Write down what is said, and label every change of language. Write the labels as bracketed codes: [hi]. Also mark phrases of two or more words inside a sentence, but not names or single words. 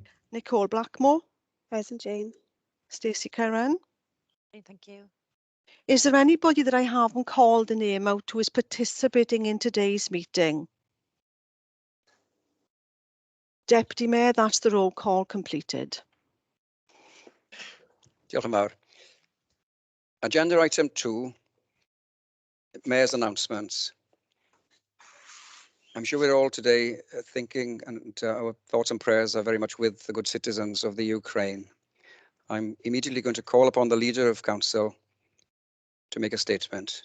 [en] Nicole Blackmore. Present, Jane. Stacey Curran. Thank you. Is there anybody that I haven't called the name out who is participating in today's meeting? Deputy Mayor, that's the roll call completed. [cy] Diolch yn fawr. [en] Agenda item 2, Mayor's announcements. I'm sure we're all today thinking, and our thoughts and prayers are very much with the good citizens of the Ukraine. I'm immediately going to call upon the Leader of Council to make a statement.